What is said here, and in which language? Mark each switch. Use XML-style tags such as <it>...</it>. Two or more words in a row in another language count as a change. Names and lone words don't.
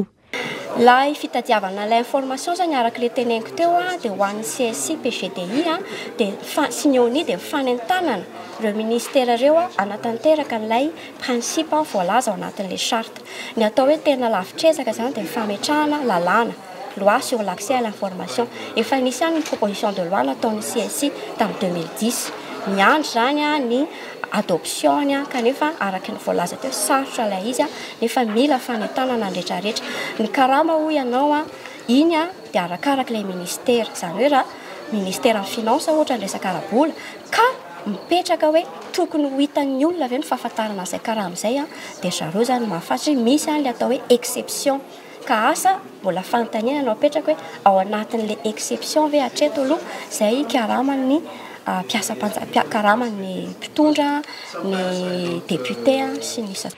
<mg>Laha fitadiavana l'information zany araka le teneniko teo dia ho an'ny CSI PGDI dia signeoni dia fanentanana ireo ministera ireo anatanteraka ilay principe voalaza ao anatin'ilay charte. Ny atao hoe tena lavitrezaka zany dia fametrahana lalàna</mg> <fr>loi sur l'accès à l'information.</fr> <mg>Efa nisy ihany ny</mg> <fr>proposition de loi</fr> <mg>nataon'ny CSI tamin'ny 2010. Miandry zany ny adoption kanefa araka ny voalaza teo sarotra ilay izy nefa mila fanentanana ny rehetrarehetra. Ny karama ho ianao iny dia arakaraka ilay ministera zany hoe raha ministera ny finance ohatra ny resaka arabola ka mipetraka hoe tokony ho hitan'ny olona avy ny fahafantarana izay karama izay dia zareo zany mahafatry misy le atao hoe exception ka asa mbola fanontaniana no apetraka hoe ao anatin'le exception ve hatreto aloha izay karamany piasa karamany mpitondra ny député sy ny sasany.</mg>